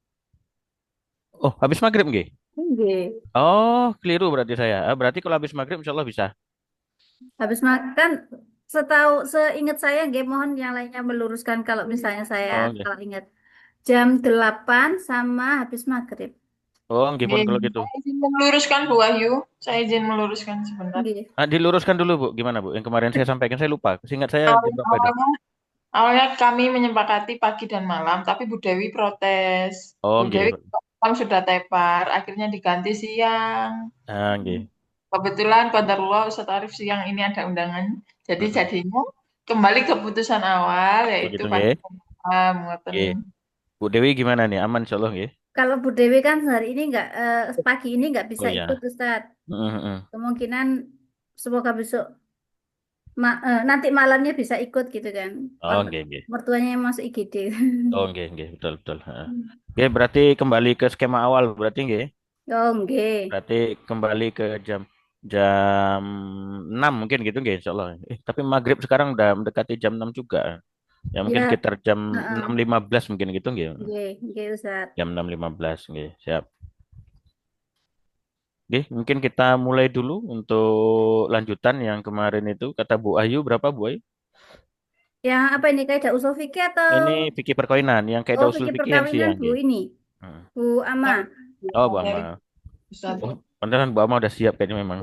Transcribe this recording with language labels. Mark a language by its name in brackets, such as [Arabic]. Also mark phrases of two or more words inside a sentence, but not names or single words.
[Indonesian] Oh, habis maghrib, nggih. Nggih. Oh, keliru berarti saya. Berarti kalau habis maghrib [Arabic] إن شاء الله [Indonesian] bisa. Habis makan, setahu seingat saya, nggih, mohon yang lainnya meluruskan kalau misalnya saya Oh, nggih. salah ingat. Jam 8 sama habis maghrib. [Javanese] Oh, nggih pun [Indonesian] Nggih, kalau gitu. saya izin meluruskan Bu Wahyu. Saya izin meluruskan sebentar. Nggih. Diluruskan dulu, Bu. Gimana, Bu? Yang kemarin saya sampaikan saya lupa. Seingat saya jam berapa itu? Awalnya, awalnya kami menyepakati pagi dan malam, tapi Bu Dewi protes. Oh, Bu Dewi nggih. malam sudah tepar, akhirnya diganti siang. Nggih. Kebetulan Qadarullah Ustadz Arif siang ini ada undangan. Jadi Mm-mm. jadinya kembali keputusan awal, Oh, yaitu gitu pagi nggih. dan malam. Ngoten. Nggih. Bu Dewi gimana nih? Aman [Arabic] إن شاء الله [Indonesian] nggih. Kalau Bu Dewi kan hari ini nggak, pagi ini nggak Oh bisa ikut, ya. Ustaz. Mm-mm. Kemungkinan semoga besok nanti malamnya bisa ikut gitu kan. Oh, Kalau nggih, nggih. mertuanya yang masuk IGD. Oh, nggih, nggih, betul, betul. Heeh. Oke, berarti kembali ke skema awal berarti nggih. Oh, nggih. Berarti kembali ke jam jam 6 mungkin gitu nggih [Arabic] إن شاء الله. [Indonesian] Tapi maghrib sekarang udah mendekati jam 6 juga. Ya mungkin Ya, sekitar jam heeh. 6.15 mungkin gitu nggih. Nggih, nggih, Ustaz. Jam 6.15 nggih. Siap. Nggih, mungkin kita mulai dulu untuk lanjutan yang kemarin itu kata Bu Ayu berapa Bu Ayu? Yang apa ini, kaidah usul fikih atau Ini fikih perkawinan yang kaidah oh usul fikih fikih yang perkawinan siang Bu nggih. ini, Hmm. Bu Ama. Oh, Bu Dari Amal. Ustadz. Oh, beneran Bu Amal udah siap kayaknya memang.